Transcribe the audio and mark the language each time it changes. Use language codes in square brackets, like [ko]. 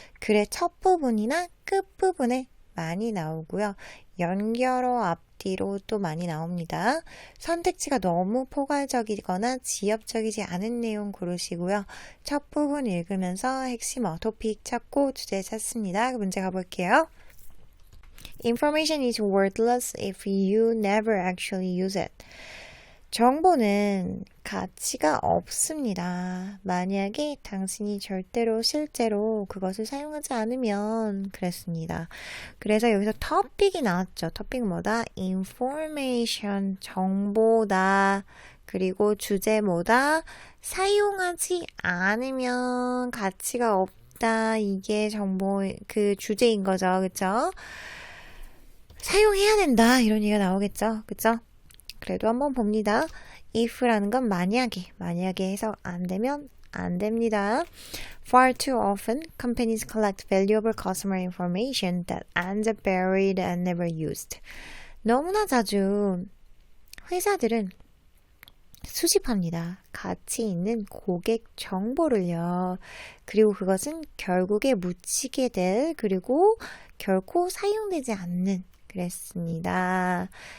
[ko] 글의 첫 부분이나 끝 부분에 많이 나오고요. 연결어 앞뒤로 또 많이 나옵니다. 선택지가 너무 포괄적이거나 지엽적이지 않은 내용 고르시고요. 첫 부분 읽으면서 핵심어, 토픽 찾고 주제 찾습니다. 문제 가볼게요. [en] Information is worthless if you never actually use it. [ko] 정보는 가치가 없습니다. 만약에 당신이 절대로 실제로 그것을 사용하지 않으면 그랬습니다. 그래서 여기서 토픽이 나왔죠. 토픽은 뭐다? information, 정보다. 그리고 주제 뭐다? 사용하지 않으면 가치가 없다. 이게 정보, 그 주제인 거죠. 그쵸? 사용해야 된다. 이런 얘기가 나오겠죠. 그쵸? 그래도 한번 봅니다. if라는 건 만약에 해석 안 되면 안 됩니다. [en] Far too often, companies collect valuable customer information that ends up buried and never used. [ko] 너무나 자주 회사들은 수집합니다. 가치 있는 고객 정보를요. 그리고 그것은 결국에 묻히게 될, 그리고 결코 사용되지 않는, 그랬습니다.